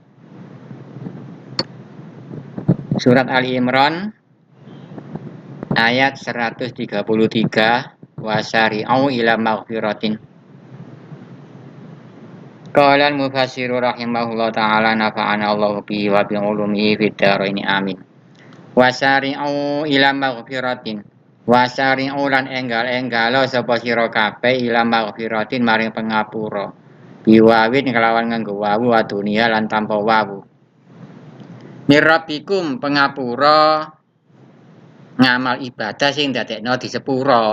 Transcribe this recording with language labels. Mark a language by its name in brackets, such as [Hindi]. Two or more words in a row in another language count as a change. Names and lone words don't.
[Arabic] سورة آل عمران آية 133، وسارعوا إلى مغفرة. قال المفسر رحمه الله تعالى، نفعنا الله به وبعلومه في الدارين آمين. وسارعوا إلى مغفرة. [Javanese] Wasari'u lan enggal-enggalo sapa sira kabeh [Arabic] إلى مغفرة [Javanese] maring pangapura. Biwawin kelawan nganggo wawu wa dunia lan tanpa wawu. Mirabikum pangapura ngamal ibadah sing dadekno disepura.